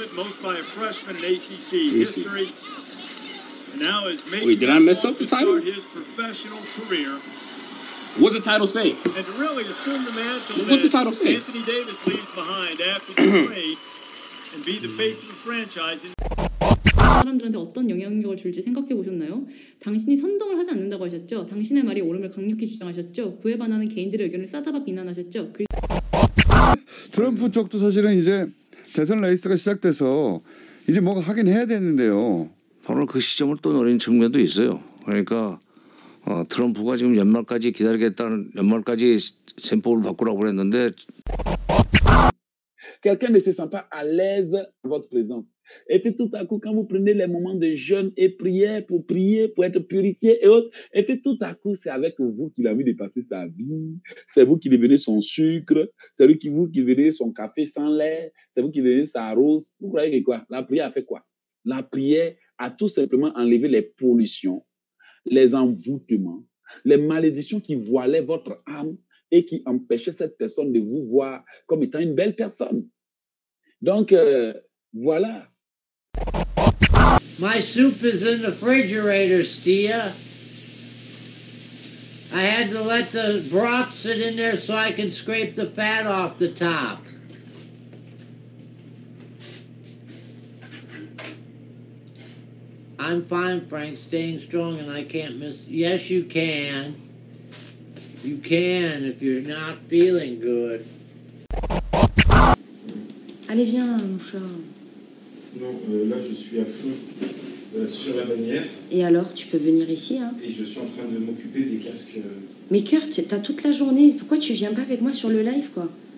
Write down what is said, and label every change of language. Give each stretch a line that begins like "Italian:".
English: Most by a freshman in ACC history. And now is wait, did I mess up the title? His professional career. What's the title say? And to really assume the mantle What's the title say? Anthony Davis leaves behind after the trade and be the face of the franchise.
Korean: 사람들한테 어떤 영향력을 줄지 생각해 보셨나요? 당신이 선동을 하지 않는다고 하셨죠. 당신의 말이 옳음을 강력히 주장하셨죠. 그에 반하는 개인들의 의견을 싸잡아 비난하셨죠. 트럼프 쪽도 사실은 이제 대선 레이스가 시작돼서 이제 뭔가 하긴 해야 되는데요. 바로 그 시점을 또 노린 측면도 있어요. 그러니까 트럼프가 지금 연말까지 기다리겠다는 연말까지 셈법을 바꾸라고 그랬는데
French: quelqu'un ne se sent pas à l'aise dans votre présence. Et puis tout à coup, quand vous prenez les moments de jeûne et prière, pour être purifié et autres, et puis tout à coup, c'est avec vous qu'il a envie de passer sa vie. C'est vous qui devenez son sucre. C'est vous qui devenez son café sans lait. C'est vous qui devenez sa rose. Vous croyez que quoi? La prière a fait quoi? La prière a tout simplement enlevé les pollutions, les envoûtements, les malédictions qui voilaient votre âme et qui empêchaient cette personne de vous voir comme étant une belle personne. Donc, voilà.
English: My soup is in the refrigerator, Stia. I had to let the broth sit in there so I can scrape the fat off the top. I'm fine, Frank, staying strong, and I can't miss. Yes, you can. You can if you're not feeling good.
French: Allez, viens, mon chat. Non, là, je suis à fond sur la bannière. Et alors, tu peux venir ici, hein? Et je suis en train de m'occuper des casques. Mais Kurt, t'as toute la journée. Pourquoi tu viens pas avec moi sur le live, quoi?